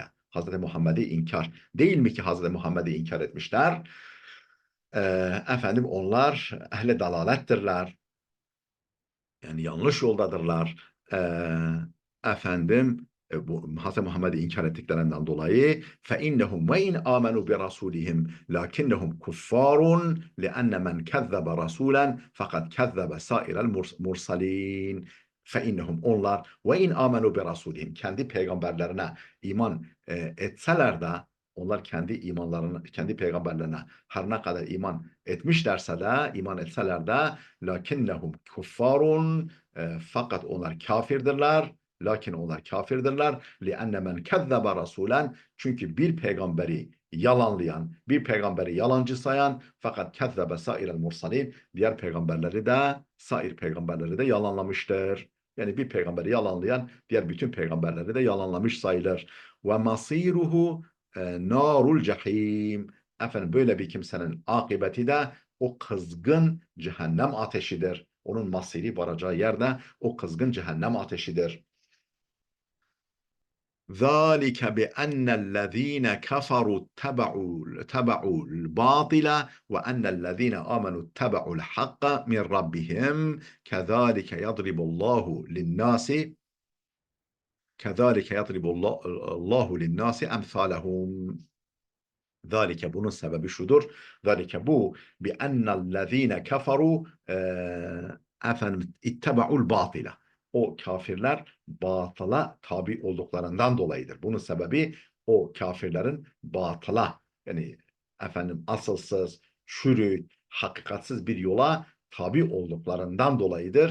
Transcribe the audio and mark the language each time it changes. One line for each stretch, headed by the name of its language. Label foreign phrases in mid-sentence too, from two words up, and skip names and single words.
Turkish: Hazreti Muhammed'i inkar. Değil mi ki Hazreti Muhammed'i inkar etmişler? Efendim onlar ehli dalalettirler. Yani yanlış yoldadırlar. Efendim bu Hz. Muhammed'i inkar ettiklerinden dolayı
Arabic: فَاِنَّهُمْ وَاِنْ آمَنُوا بِرَسُولِهِمْ لَكِنَّهُمْ كُفَّارٌ لِأَنَّ مَنْ كَذَّبَ رَسُولًا فَقَدْ كَذَّبَ سَائِرَ الْمُرْسَلِينَ.
Turkish: فَاِنَّهُمْ onlar
Arabic: وَاِنْ آمَنُوا بِرَسُولِهِمْ
Turkish: kendi peygamberlerine iman etseler de, onlar kendi imanlarını, kendi peygamberlerine her ne kadar iman etmişlerse de, iman etseler de
Arabic: لكنهم كفار,
Turkish: fakat onlar kafirdirler. Lakin onlar kafirdirler.
Arabic: لِأَنَّ مَنْ كَذَّبَ رَسُولًا
Turkish: çünkü bir peygamberi yalanlayan, bir peygamberi yalancı sayan, fakat
Arabic: كَذَّبَ سَائِرَ الْمُرْسَلِينَ
Turkish: diğer peygamberleri de, sair peygamberleri de yalanlamıştır. Yani bir peygamberi yalanlayan diğer bütün peygamberleri de yalanlamış sayılır.
Arabic: وَمَصِيرُهُ نار الجحيم.
Turkish: Efendim böyle bir kimsenin akıbeti de o kızgın cehennem ateşidir. Onun masiri varacağı yerde o kızgın cehennem ateşidir.
Arabic: ذَٰلِكَ بِأَنَّ الَّذ۪ينَ كَفَرُوا اتَّبَعُوا الْبَاطِلَ وَأَنَّ الَّذ۪ينَ آمَنُوا اتَّبَعُوا الْحَقَّ مِنْ رَبِّهِمْ كَذَٰلِكَ يَضْرِبُ اللّٰهُ لِلنَّاسِ أَمْثَالَهُمْ.
Turkish: Zalike bunun sebebi şudur.
Arabic: Zalike bu بأن الذين كفروا efendim اتبعوا الباطل.
Turkish: O kafirler batıla tabi olduklarından dolayıdır. Bunun sebebi o kafirlerin batıla yani efendim asılsız, çürük, hakikatsiz bir yola tabi olduklarından dolayıdır.